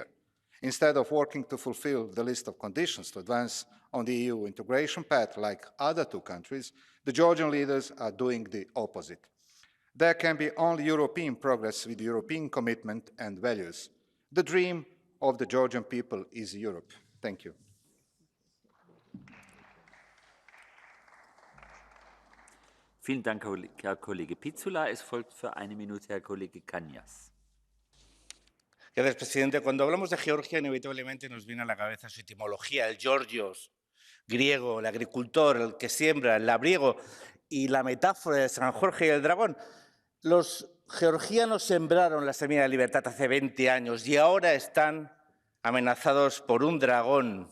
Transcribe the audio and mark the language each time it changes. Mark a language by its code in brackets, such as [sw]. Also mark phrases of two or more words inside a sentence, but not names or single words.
[en] Instead of working to fulfill the list of conditions to advance on the EU integration path like other 2 countries, the Georgian leaders are doing the opposite. There can be only European progress with European commitment and values. The dream of the Georgian people is Europe. Thank you. [de] Vielen Dank, Herr Kollege Pizzula. Es folgt für 1 Minute Herr Kollege Cañas. [es] Gracias, presidente. Cuando hablamos de Georgia, inevitablemente nos viene a la cabeza su etimología, el Georgios, griego, el agricultor, el que siembra, el labriego, y la metáfora de San Jorge y el dragón. Los georgianos sembraron la semilla de libertad hace 20 años y ahora están amenazados por un dragón.